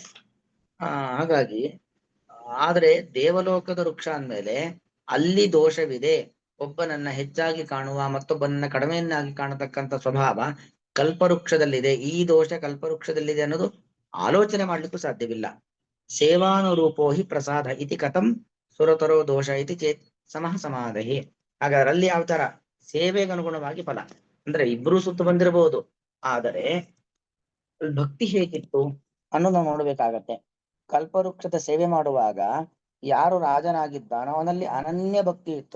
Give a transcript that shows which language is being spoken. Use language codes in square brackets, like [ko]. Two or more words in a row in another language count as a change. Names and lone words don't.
[kn] ಹಾಗಾಗಿ ಆದ್ರೆ ದೇವಲೋಕದ ವೃಕ್ಷ ಅಂದ್ಮೇಲೆ ಅಲ್ಲಿ ದೋಷವಿದೆ, ಒಬ್ಬನನ್ನ ಹೆಚ್ಚಾಗಿ ಕಾಣುವ ಮತ್ತೊಬ್ಬನನ್ನ ಕಡಿಮೆಯನ್ನಾಗಿ ಕಾಣತಕ್ಕಂಥ ಸ್ವಭಾವ ಕಲ್ಪವೃಕ್ಷದಲ್ಲಿದೆ. ಈ ದೋಷ ಕಲ್ಪವೃಕ್ಷದಲ್ಲಿದೆ ಅನ್ನೋದು ಆಲೋಚನೆ ಮಾಡ್ಲಿಕ್ಕೂ ಸಾಧ್ಯವಿಲ್ಲ. [sa] ಸೇವಾನುರೂಪೋ ಹಿ ಪ್ರಸಾದ ಇತಿ ಕಥಂ ಸುರತರೋ ದೋಷ ಇತಿ ಚೇತ್ ಸಮಃ ಸಮಾಧಿ. [kn] ಹಾಗಾದ್ರೆ ಅಲ್ಲಿ ಯಾವ ತರ ಸೇವೆಗೆ ಅನುಗುಣವಾಗಿ ಫಲ ಅಂದ್ರೆ ಇಬ್ರು ಸುತ್ತು ಬಂದಿರಬಹುದು, ಆದರೆ ಭಕ್ತಿ ಹೇಗಿತ್ತು ಅನ್ನೋದು ನೋಡ್ಬೇಕಾಗತ್ತೆ. ಕಲ್ಪವೃಕ್ಷದ ಸೇವೆ ಮಾಡುವಾಗ ಯಾರು ರಾಜನಾಗಿದ್ದಾನೋ ಅವನಲ್ಲಿ ಅನನ್ಯ ಭಕ್ತಿ ಇತ್ತು.